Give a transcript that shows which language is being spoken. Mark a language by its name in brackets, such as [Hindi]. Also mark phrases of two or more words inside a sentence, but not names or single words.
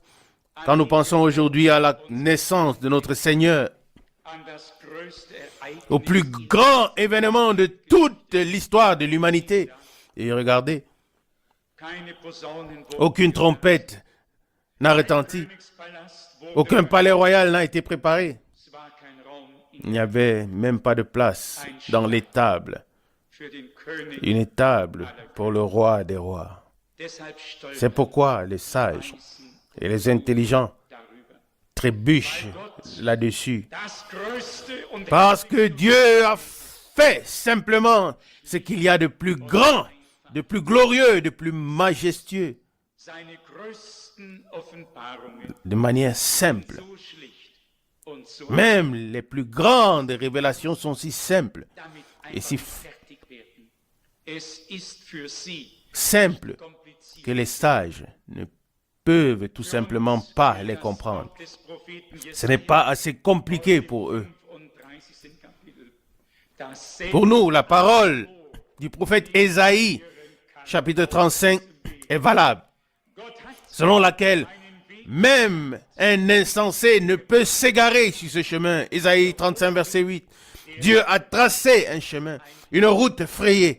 [French] Quand nous pensons aujourd'hui à la naissance de notre Seigneur, [German] An das größte Ereignis [French] au plus grand événement de toute l'histoire de l'humanité, et regardez, [German] keine Posaunen, [French] aucune trompette n'a retenti. [German] Königspalast, wo [French] Aucun palais royal n'a été préparé. [German] es war kein Raum [French] Il n'y avait même pas de place dans l'étable. [German] für den König. [French] Une table pour le roi des rois. [German] Deshalb [French] C'est [German] stolpert [French] pourquoi les sages et les intelligents [German] darüber. [French] trébuchent là-dessus. [German] Das größte und [French] Parce que Dieu a fait simplement ce qu'il y a de plus grand, de plus glorieux, de plus majestueux, [German] seine größten Offenbarungen [French] de manière simple. [German] so schlicht und so [French] Même les plus grandes révélations sont si simples [German] damit [French] et [German] einfach [French] si [German] fertig werden. Es ist für sie [French] simples [German] kompliziert. [French] que les sages ne peuvent tout simplement pas les comprendre. [German] Des Propheten [French] Ce n'est pas assez compliqué pour eux. [German] 35. Kapitel. Das [French] Pour nous, la parole du prophète Ésaïe, chapitre 35, est valable, [German] Gott hat [French] selon laquelle même un insensé ne peut s'égarer sur ce chemin. Ésaïe 35, verset 8. Dieu a tracé un chemin, une route frayée.